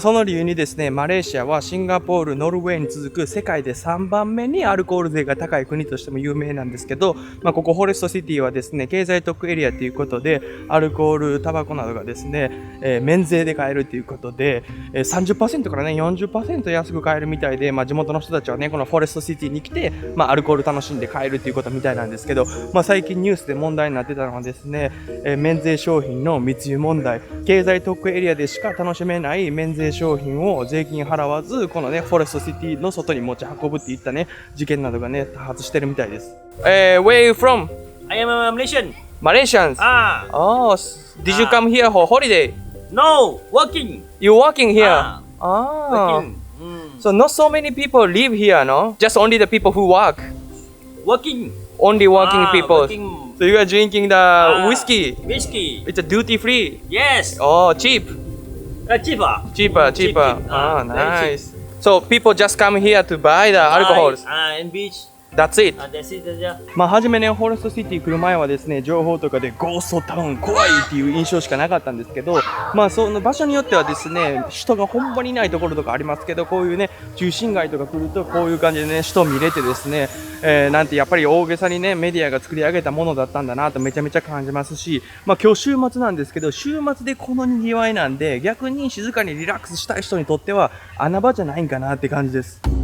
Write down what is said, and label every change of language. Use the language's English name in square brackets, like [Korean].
[Japanese] その理由にですね、マレーシアはシンガポール、ノルウェーに続く世界で3番目にアルコール税が高い国としても有名なんですけど、ここフォレストシティはですね、経済特区エリアということで、アルコール、タバコなどがですね、免税で買えるということで、30% からね、40% 安く買えるみたいで、地元の人たちはね、このフォレストシティに来て、アルコール楽しんで買えるということみたいなんですけど、最近ニュースで問題になってたのはですね、免税商品の密輸問題、経済特区エリアでしか楽しめない免税商品を税金払わず、このね、フォレストシティの外に持ち運ぶっていったね、事件などがね、多発してるみたいです。 [English] Where are you from? I am a Malaysian. Malaysians? Oh, did you come here for holiday? No, working. You working here? Working. So not so many people live here, no? Just only the people who work. Working. Only working people. Working. So you are drinking the whiskey. Whiskey. It's a duty free. Yes. Oh, cheap. Cheaper. Cheaper. Cheap. Ah, Very nice. So people just come here to buy the alcohols. And beach. That's it. That's it. Yeah. [Japanese] 初めね、フォレストシティ来る前はですね、情報とかでゴーストタウン怖いっていう印象しかなかったんですけど、その場所によってはですね、人がほんまにいないところとかありますけど、こういうね、中心街とか来るとこういう感じでね、人見れてですね、なんてやっぱり大げさにね、メディアが作り上げたものだったんだなとめちゃめちゃ感じますし、今日週末なんですけど、週末でこの賑わいなんで、逆に静かにリラックスしたい人にとっては穴場じゃないんかなって感じです。